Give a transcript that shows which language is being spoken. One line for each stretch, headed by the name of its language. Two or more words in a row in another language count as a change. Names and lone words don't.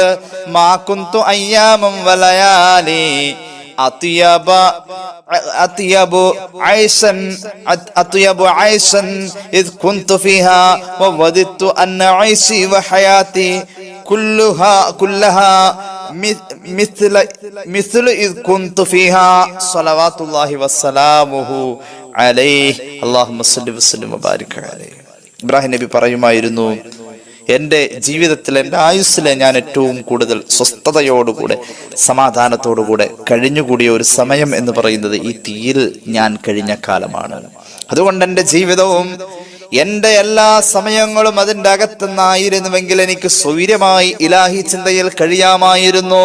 Arabic: ما كنت أياما وليالي أطيب عيشا إذ كنت فيها ووددت أن عيشي وحياتي كلها مثل إذ كنت فيها صلوات الله وسلامه عليه اللهم صل وسلم وبارك عليه.
Malayalam: ഇബ്രാഹിം നബി പറയുമായിരുന്നു, എൻ്റെ ജീവിതത്തിൽ എൻ്റെ ആയുസ്സിലെ ഞാൻ ഏറ്റവും കൂടുതൽ സ്വസ്ഥതയോടുകൂടെ സമാധാനത്തോടുകൂടെ കഴിഞ്ഞുകൂടിയ ഒരു സമയം എന്ന് പറയുന്നത് ഈ തീയിൽ ഞാൻ കഴിഞ്ഞ കാലമാണ്. അതുകൊണ്ട് എൻ്റെ ജീവിതവും എന്റെ എല്ലാ സമയങ്ങളും അതിന്റെ അകത്തുനിന്നായിരുന്നുവെങ്കിൽ എനിക്ക് സ്വൈര്യമായി ഇലാഹി ചിന്തയിൽ കഴിയാമായിരുന്നു.